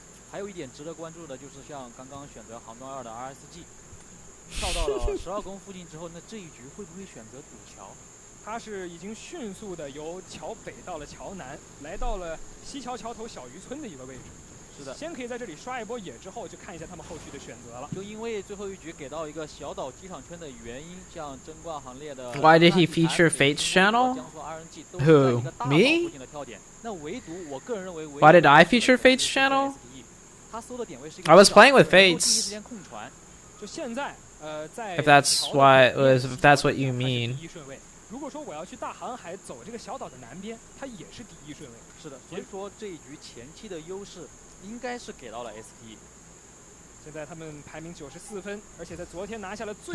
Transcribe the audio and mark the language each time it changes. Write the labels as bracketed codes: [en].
[zh] 还有一点值得关注的就是像刚刚选择航段2的 RSG， 跳到了12宫附近之后，那这一局会不会选择堵桥？他是已经迅速的由桥北到了桥南，来到了西桥桥头小渔村的一个位置。是的，先可以在这里刷一波野，之后就看一下他们后续的选择了。就因为最后一局给到一个小岛机场圈的原因，像争冠行列的 [en] Why did he feature Fate's channel? Who? Me? [zh] 那唯独我个人认为 [en] Why did I feature Fate's channel? I was playing with Fates. [zh] 就现在在 [en] If that's what you mean. [zh] 如果说我要去大航海走这个小岛的南边，它也是第1顺位。是的，所以说这一局前期的优势应该是给到了 ST。现在他们排名94分，而且在昨天拿下了最。